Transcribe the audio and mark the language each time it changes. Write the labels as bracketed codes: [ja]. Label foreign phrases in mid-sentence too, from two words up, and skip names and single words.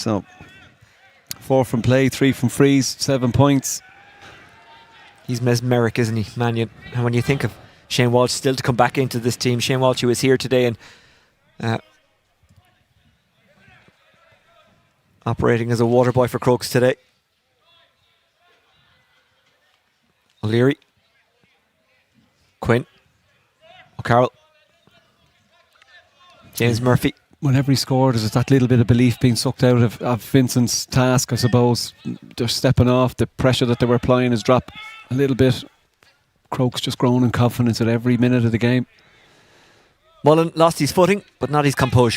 [en] So 4 from play, 3 from frees, 7 points. He's mesmeric, isn't he, Mannion? And when you think of Shane Walsh still to come back into this team. Shane Walsh, who is here today and operating as a water boy for Crokes today. O'Leary. Quinn. O'Carroll. James Murphy. Whenever he scored, there's that little bit of belief being sucked out of Vincent's task, I suppose. They're stepping off. The pressure that they were applying has dropped a little bit. Crokes just growing in confidence at every minute of the game. Mullen lost his footing, but not his composure.